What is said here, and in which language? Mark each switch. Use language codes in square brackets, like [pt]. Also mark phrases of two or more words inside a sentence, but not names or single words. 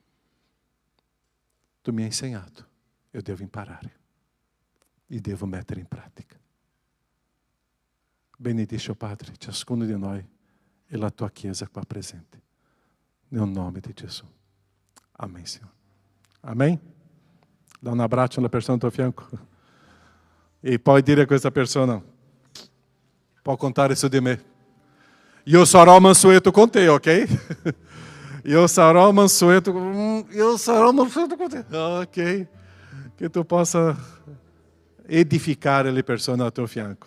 [it] Tu mi hai insegnato, io devo imparare e devo mettere in pratica. Benedice, o Padre, ciascuno di noi e la tua Chiesa qua presente. Nel nome di Gesù. Amen, Signore. Amen? [pt] Dá um abraço na persona do teu fianco. [it] E pode dire a questa persona, può contare su di me. Io sarò mansueto con te, ok? Io sarò mansueto con te, ok? Che tu possa edificare le persone al tuo fianco.